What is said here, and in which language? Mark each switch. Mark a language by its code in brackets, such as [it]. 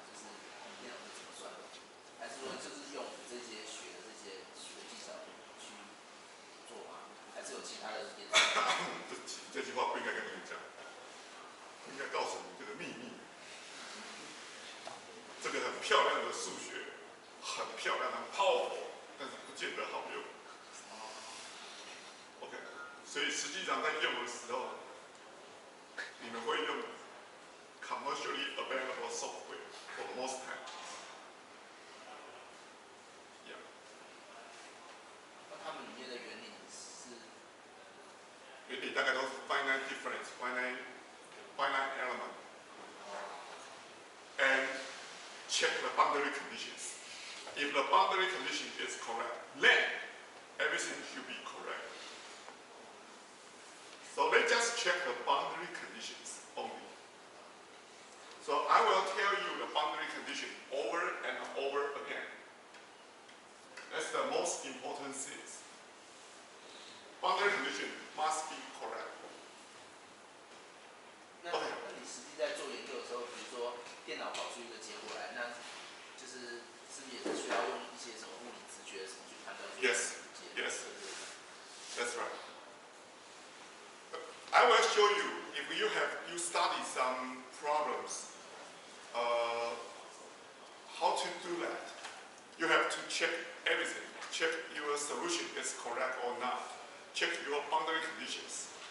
[zh] 就是我们电脑是怎么算的？还是说就是用这些学的这些技巧去做吗？还是有其他的演算法？这句话不应该跟你们讲，应该告诉你这个秘密。这个很漂亮的数学，很漂亮的 powerful， 但是不见得好用。 OK， 所以实际上在用的时候，你们会用 [en] commercially available software for most time。 [zh] 那它们里面的原理是？原理大概都是 [en] finite difference, finite element, and check the boundary conditions. If the boundary condition is correct, then everything should be correct. So let's just check the boundary conditions only. So I will tell you the boundary condition over and over again. That's the most important thing. Boundary condition must be correct. [zh] 那你实际在做研究的时候，比如说电脑跑出一个结果来，那就是是不是也是需要用一些什么物理直觉什么去判断这个结果？ [en] Yes, that's right. I will show you if you study some problems, how to do that. You have to check everything. Check your solution is correct or not. Check your boundary conditions.